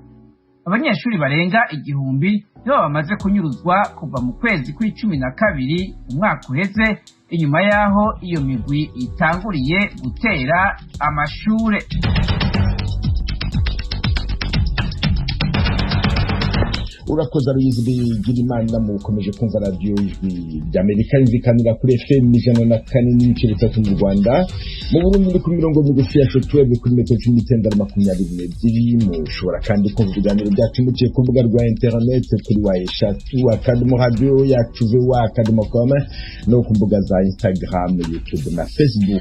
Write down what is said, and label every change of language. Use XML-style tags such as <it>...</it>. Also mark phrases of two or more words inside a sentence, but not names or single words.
<rn>Abanyeshuri barenga 1000 nibo bamaze kunyuruzwa kuva mu kwezi kwa12 umwaka uheze, inyuma yaho iyo migwi itanguriye gutera amashure. urakoze Aloyizi Bigirimana mukomeje kumva radio Ijwi ry'Amerika yumvikanira kuri FM 104.3 mu Rwanda, mu Burundi ni ku mirongo migufi ya shortwave kuri metero 1922. Mushobora kandi kumva ibiganiro byacu muciye ku rubuga rwa internet kuri eshatu radio yacu voa.com no ku mbuga za Instagram, YouTube na Facebook.</rn>